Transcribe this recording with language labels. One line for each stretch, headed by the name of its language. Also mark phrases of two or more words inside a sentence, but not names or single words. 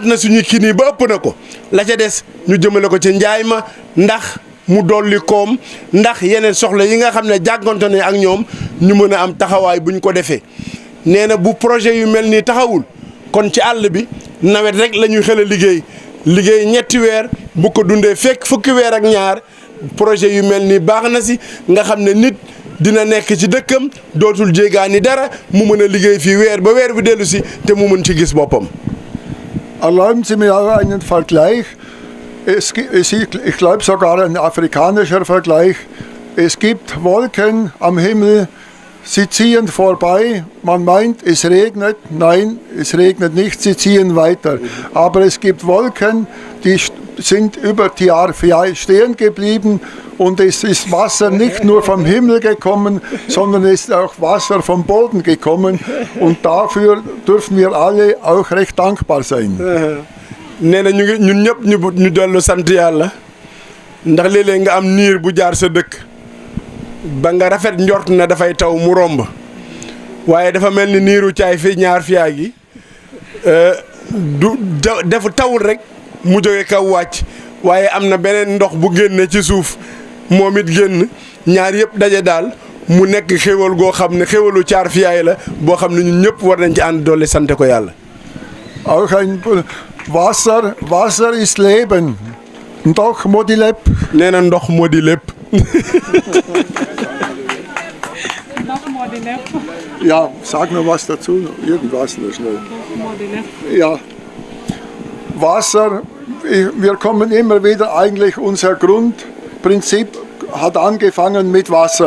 Wolof: na suñu kii nii ba ëpp na ko la ca des ñu jëmale ko ci njaay ma ndax mu dolli koom ndax yeneen soxla yi nga xam ne jàngonte ne ak ñoom ñu mën a am taxawaay bu ñu ko defee nee na bu projet yu mel nii taxawul kon ci àll bi nawet rek la ñuy xel a liggéey ñetti weer bu ko dundee fekk fukki weer ak ñaar projet yu mel nii baax na si nga xam ne nit dina nekk ci dëkkam dootul jéegaani dara mu mën a liggéey fii weer ba weer bi dellu si te mu mën ci gis boppam.
German: Erlauben Sie mir auch einen Vergleich. Ich glaube sogar ein afrikanischer Vergleich. Es gibt Wolken am Himmel, sie ziehen vorbei. Man meint, es regnet. Nein, es regnet nicht, sie ziehen weiter. Aber es gibt Wolken, die sind über die Jahre stehen geblieben und es ist Wasser nicht nur vom Himmel gekommen, sondern es ist auch Wasser vom Boden gekommen und dafür dürfen wir alle auch recht dankbar sein.
Wolof: nee na ñun ñëpp ñu dellu sant yàlla ndax léeg-léeg nga am niir bu jaar sa dëkk ba nga rafet njort na dafay taw mu romb waaye dafa mel ni niiru caay fi ñaar fiyaa gi defu tawul rek mu jóge kaw wàcc waaye am na beneen ndox bu génne ci suuf moom it génn ñaar yëpp daje daal mu nekk xéwal goo xam ne xéwalu caar fiyaay la boo xam ne ñun ñëpp war nañ ci ànd doole sante ko yàlla.
German: Auch ein Wasser ist Leben.
Wolof: Ndox moo di lépp. nee na ndox moo di lépp.
German: Ja, sag noch was dazu. Irgendwas nur schnell. Ja. Wasser, wir kommen immer wieder, eigentlich unser Grundprinzip hat angefangen mit Wasser.